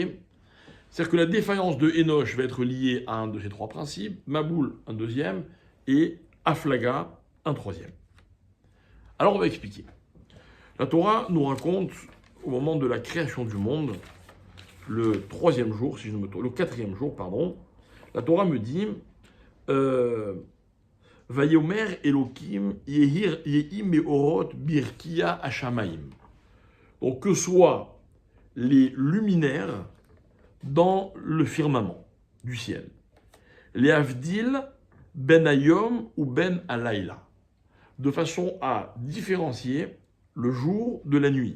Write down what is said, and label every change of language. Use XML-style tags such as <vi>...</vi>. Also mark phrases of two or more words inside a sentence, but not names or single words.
<fr>C'est-à-dire que la défaillance de Enoch va être liée à un de ces trois principes, Maboul un deuxième, et Aflaga un troisième. Alors on va expliquer. La Torah nous raconte, au moment de la création du monde, le troisième jour, si je ne me trompe, le quatrième jour, pardon, la Torah me dit</fr> <he>ויאמר אלהים יהי מארת ברקיע השמים.</he> <fr>Donc que soient les luminaires dans le firmament du ciel. Les</fr> <he>להבדיל בין היום ובין הלילה,</he> <fr>de façon à différencier le jour de la nuit.</fr>